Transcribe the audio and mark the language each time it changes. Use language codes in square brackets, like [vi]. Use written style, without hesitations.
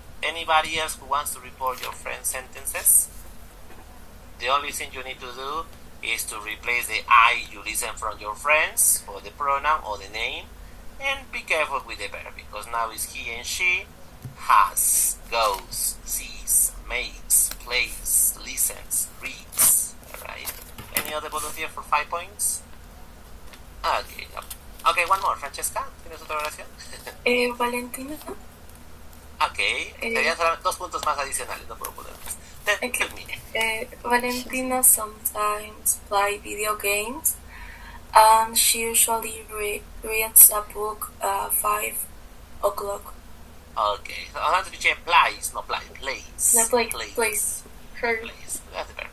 [en] Anybody else who wants to report your friend's sentences? The only thing you need to do is to replace the I you listen from your friends for the pronoun or the name, and be careful with the verb because now it's he and she, has, goes, sees, makes, plays, listens, reads. Alright? Any other volunteer for 5 points? Okay, no. Okay, one more. [es] Francesca, ¿tienes otra oración? Valentina. Ok, serían solamente 2 puntos más adicionales, no puedo poner más. Termine. [en] Valentina sometimes plays video games, and she usually reads a book at 5 o'clock. Okay, so I'll have to check plays, no plays. No, plays. Plays. That's the verb.